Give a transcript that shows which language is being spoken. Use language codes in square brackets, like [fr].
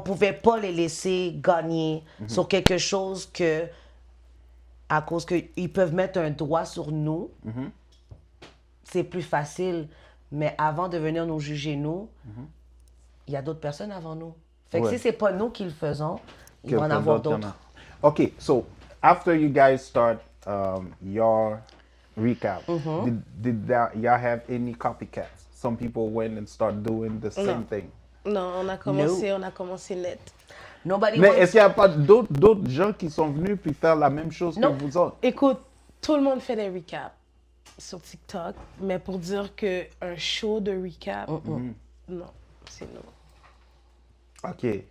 [fr] pouvait pas les laisser gagner sur quelque chose que, à cause qu'ils peuvent mettre un doigt sur nous, c'est plus facile. Mais avant de venir nous juger, nous, il y a d'autres personnes avant nous. Fait que Ouais. si c'est pas nous qui le faisons, il va en Quelqu'un avoir d'autre, il y en d'autres. a. [en] Okay, so after you guys start your recap, y'all have any copycats? Some people went and start doing the same thing. [fr] Non, on a commencé net. [en] Nobody [fr] Mais [en] wants... [fr] est-ce qu'il n'y a pas d'autres gens qui sont venus puis faire la même chose Non. que vous autres? Écoute, tout le monde fait des recaps sur TikTok, mais pour dire qu'un show de recap, non, c'est non. OK.